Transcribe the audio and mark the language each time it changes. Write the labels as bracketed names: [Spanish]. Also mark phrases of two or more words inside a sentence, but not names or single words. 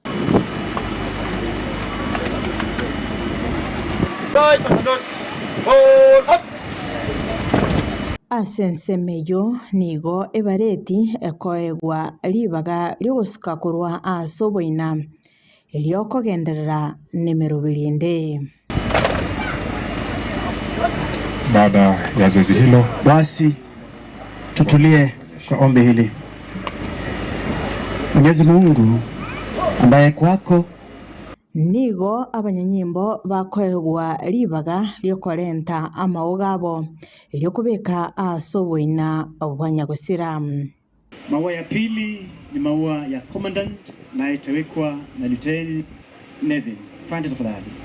[Gusii] Asensemeyo nigo ebareti ekoegwa libaga lyogusuka kurwa asoboina eliokugenderera nimero birinde. [Swahili] Baada ya zoezi hilo, basi tutulie kwa ombi hili. Mwenyezi Mungu ambaye kwako [Gusii] nigo abanyanyimbo bakoegwa libaga lyokorenta amaugabo lyokubeka asoboina obwanyagusira. [Swahili] Maua ya pili ni maua ya commandant na itawekwa na Lieutenant Nevin. Asante tafadhali.